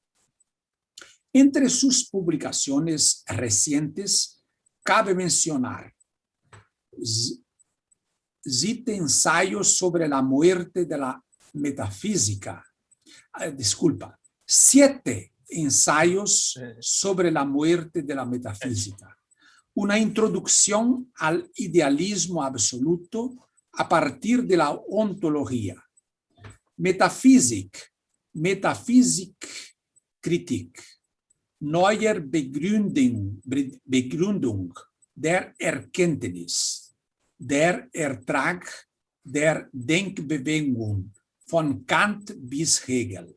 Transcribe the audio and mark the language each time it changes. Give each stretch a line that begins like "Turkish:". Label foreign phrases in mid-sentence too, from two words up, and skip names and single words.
Spanish: Entre sus publicaciones recientes, cabe mencionar Siete ensayos sobre la muerte de la metafísica. Siete ensayos sobre la muerte de la metafísica. Una introducción al idealismo absoluto a partir de la ontología.
German: Metaphysikkritik. Neue Begründung der Erkenntnis. Der Ertrag der Denkbewegung von Kant bis Hegel.